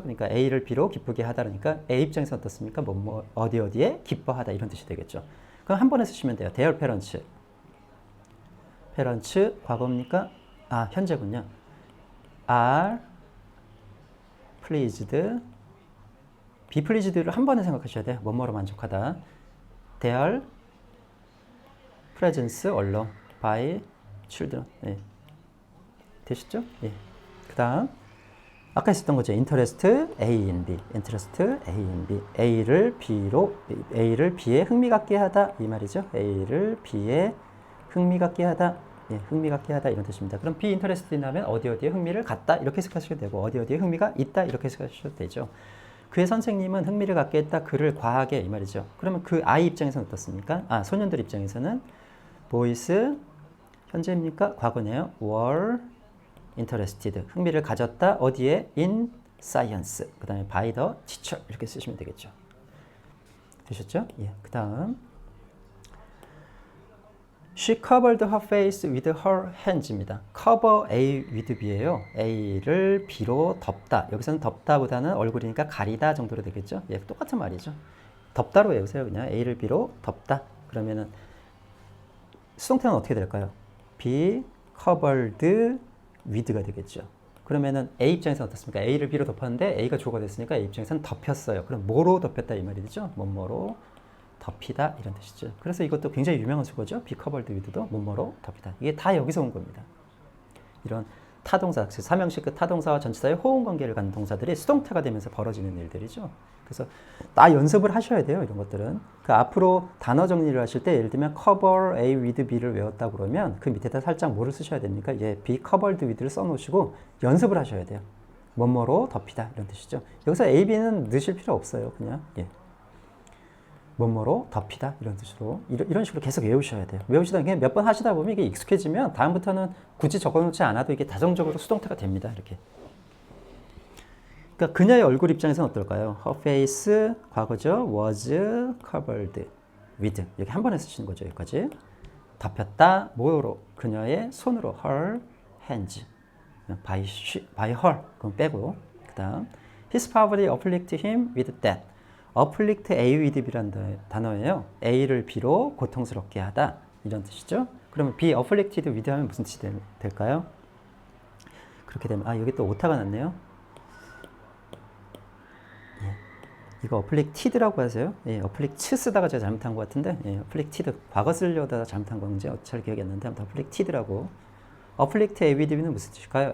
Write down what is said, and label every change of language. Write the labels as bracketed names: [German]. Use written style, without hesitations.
[Korean] 그러니까 A를 B로 기쁘게 하다라니까 A 입장에서 어떻습니까? 어디에 기뻐하다 이런 뜻이 되겠죠. 그럼 한 번에 쓰시면 돼요. [English] their parents. [Korean] parents 과거입니까? 현재군요. [English] are pleased. be pleased [Korean] 를 한 번에 생각하셔야 돼요. 뭐뭐로 만족하다. [English] their presence alone by children. [Korean] 네. 되셨죠? 예. 그 다음 아까 했었던 거죠. [English] interest A in B. interest A in B. [Korean] A를 B에 흥미 갖게 하다 이 말이죠. A를 B에 흥미 갖게 하다. 예, 흥미 갖게 하다 이런 뜻입니다. 그럼 be interested 하면 어디에 흥미를 갖다 이렇게 해석하셔도 되고 어디에 흥미가 있다 이렇게 해석하셔도 되죠. 그의 선생님은 흥미를 갖게 했다. 그를 과하게 이 말이죠. 그러면 그 아이 입장에서는 어떻습니까? 소년들 입장에서는 boys 현재입니까? 과거네요. [English] were interested [Korean] 흥미를 가졌다. 어디에? [English] in science. [Korean] 그 다음에 [English] by the teacher [Korean] 이렇게 쓰시면 되겠죠. 되셨죠? 예. 그 다음 [English] She covered her face with her hands입니다. cover A with B예요. [Korean] A를 B로 덮다. 여기서는 덮다보다는 얼굴이니까 가리다 정도로 되겠죠. 예, 똑같은 말이죠. 덮다로 외우세요. 그냥 A를 B로 덮다. 그러면은 수동태는 어떻게 될까요? [English] be covered with가 되겠죠. [Korean] 그러면은 A 입장에서는 어떻습니까? A를 B로 덮었는데 A가 주어가 됐으니까 A 입장에서는 덮였어요. 그럼 뭐로 덮였다 이 말이 되죠? 뭐뭐로 덮이다 이런 뜻이죠. 그래서 이것도 굉장히 유명한 수거죠. [English] be covered with [Korean] 도 뭐뭐로 덮이다. 이게 다 여기서 온 겁니다. 이런 타동사, 삼형식 그 타동사와 전치사의 호응 관계를 갖는 동사들이 수동태가 되면서 벌어지는 일들이죠. 그래서 다 연습을 하셔야 돼요. 이런 것들은. 그 앞으로 단어 정리를 하실 때 예를 들면 [English] cover A with B [Korean] 를 외웠다 그러면 그 밑에다 살짝 뭐를 쓰셔야 됩니까? 예, [English] be covered with [Korean] 를 써놓으시고 연습을 하셔야 돼요. 뭐뭐로 덮이다 이런 뜻이죠. 여기서 A, B는 넣으실 필요 없어요. 그냥 예. 뭐뭐로 덮이다 이런 뜻으로 이런 식으로 계속 외우셔야 돼요. 외우시다 그냥 몇 번 하시다 보면 이게 익숙해지면 다음부터는 굳이 적어놓지 않아도 이게 다정적으로 수동태가 됩니다. 이렇게. 그러니까 그녀의 얼굴 입장에서는 어떨까요? [English] Her face [Korean] 과거죠. [English] was covered with [Korean] 여기 한 번에 쓰시는 거죠. 여기까지 덮였다 뭐로 그녀의 손으로 [English] her hands by her [Korean] 그럼 빼고 그 다음 [English] his poverty afflicted him with that afflict A with B라는 단어예요. [Korean] A를 B로 고통스럽게 하다 이런 뜻이죠. 그러면 [English] be afflicted with [Korean] 하면 무슨 뜻이 될까요? 그렇게 되면 여기 또 오타가 났네요. 예. 이거 afflicted라고 하세요. 예, afflict 쓰다가 제가 잘못한 것 같은데 예, afflicted 과거 쓰려다가 잘못한 건지 잘 기억이 안 나는데 아무튼 afflicted라고 [English] afflict A with B [Korean] 는 무슨 뜻일까요?